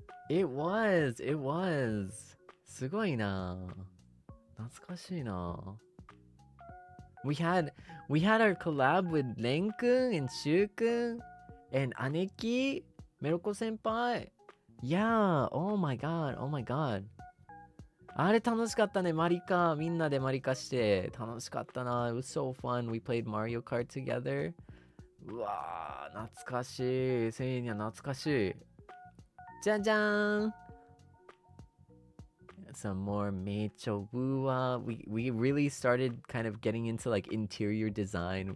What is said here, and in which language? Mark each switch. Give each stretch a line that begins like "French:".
English: It was, it was.
Japanese: すごいな。懐かしいな。
English: We had our collab with Len-kun and Shu-kun and Aneki, Meroko senpai. Yeah, oh my god, oh my god.
Japanese: あれ楽しかったね。マリカ、みんなでマリカして楽しかったな。
English: It was so fun. We played Mario Kart together.
Japanese: うわー、懐かしい。セイニャ懐かしい。じゃんじゃーん。
English: Some more Maid Chobua. We really started kind of getting into like interior design.